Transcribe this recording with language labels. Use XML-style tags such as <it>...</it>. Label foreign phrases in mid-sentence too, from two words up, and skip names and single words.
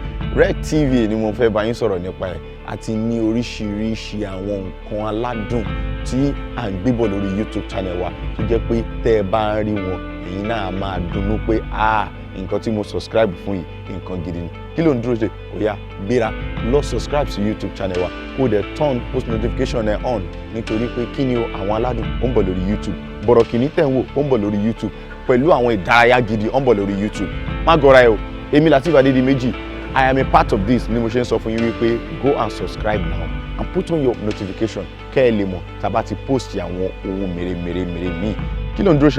<yo>Red TV ni mo fẹ́ bá yín sọ̀rọ̀ nípa ẹ̀, àti ní oríṣiríṣi àwọn nǹkan aládùn tí à ń gbébọ̀ lórí YouTube channel wa tó jẹ́ pé tẹ́ ẹ bá ń rí wọn, ẹ̀yin náà máa dunnú pé nǹkan tí mo subscribe fún yìí nǹkan gidi ni. Kí ló ń dúró ṣe? Ó yá gbéra lọ subscribe sí YouTube channel wa kó dẹ̀</yo> <en>turn post notification</en> <yo>ẹ̀ on nítorí pé kí ni o àwọn aládùn ó ń bọ̀ lórí YouTube. Bọ̀rọ̀kìnní tẹ̀ ń wò ó ń bọ̀ lórí YouTube pẹ̀lú àwọn ìdárayá gidi ó ń bọ̀ lórí YouTube. Má gọra ẹ o, èmi Lateef Adédìméjì,</yo> <en>I am a part of this</en> <yo>ni mo ṣe ń sọ fún yín wípé</yo> <en>go and subscribe now and put on your notification</en> <yo>kẹ́ ẹ lè mọ̀ tá bá ti post àwọn ohun mèremère míì. Kí ló ń dúró ṣe?</yo>